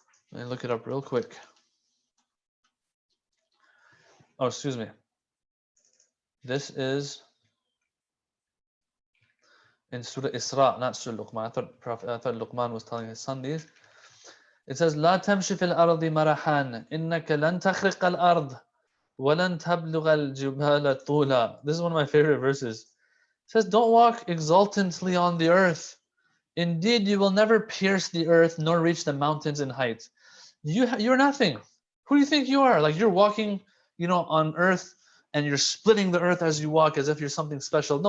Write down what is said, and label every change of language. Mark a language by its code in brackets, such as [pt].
[en] Let me look it up real quick. Oh, excuse me. This is in Surah Isra, not Surah Luqman. I thought Luqman was telling his son these. It says, [ar] لا تمشي في الأرض مرحا إنك لن تخرق الأرض ولن تبلغ الجبال طولا. [en] This is one of my favorite verses. It says, don't walk exultantly on the earth. Indeed, you will never pierce the earth nor reach the mountains in height. You're nothing. Who do you think you are? Like you're walking, on earth, and you're splitting the earth as you walk, as if you're something special.